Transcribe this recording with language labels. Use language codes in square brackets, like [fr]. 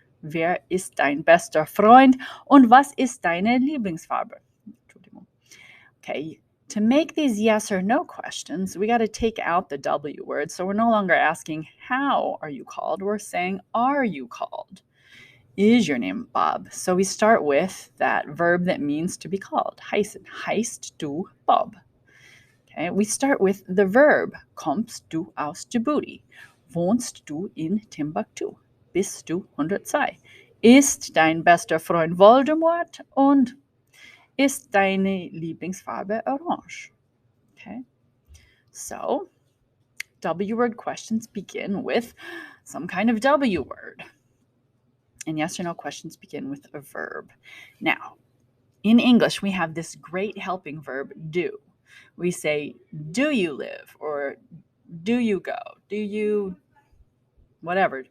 [de] Wer ist dein bester Freund? Und was ist deine Lieblingsfarbe? [en] Okay, to make these yes or no questions, we got to take out the W word. So we're no longer asking, how are you called? We're saying, are you called? Is your name Bob? So we start with that verb that means to be called. [de] Heißen. Heißt du Bob? [en] Okay, we start with the verb. [de] Kommst du aus Djibouti? Wohnst du in Timbuktu? Bist du 102? Ist dein bester Freund Voldemort? Und ist deine Lieblingsfarbe orange? [en] Okay, so W word questions begin with some kind of W word. And yes or no questions begin with a verb. Now, in English, we have this great helping verb, do. We say, do you live? Or do you go? Do you whatever.